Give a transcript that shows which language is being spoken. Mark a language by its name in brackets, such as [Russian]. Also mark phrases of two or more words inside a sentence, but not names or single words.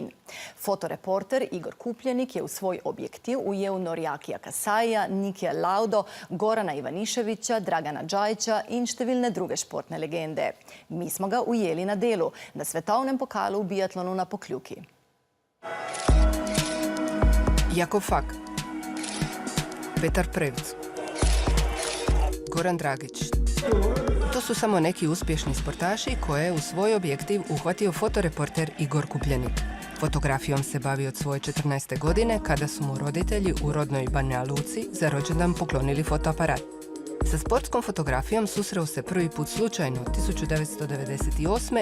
[Slovenian] Fotoreporter Igor Kupljenik je v svoj objektiv ujel Norjakija Kasaija, Nikija Laudo, Gorana Ivaniševića, Dragana Džajića in številne druge športne legende. Mi smo ga ujeli na delu, na svetovnem pokalu v biatlonu na Pokljuki. Jakov Fak, Petar Prevc, Goran Dragić. [Croatian] To su samo neki uspješni sportaši koje je u svoj objektiv uhvatio fotoreporter Igor Kupljenik. Fotografijom se bavi od svoje 14. godine kada su mu roditelji u rodnoj Banja Luci za rođendan poklonili fotoaparat. Sa sportskom fotografijom susreo se prvi put slučajno 1998.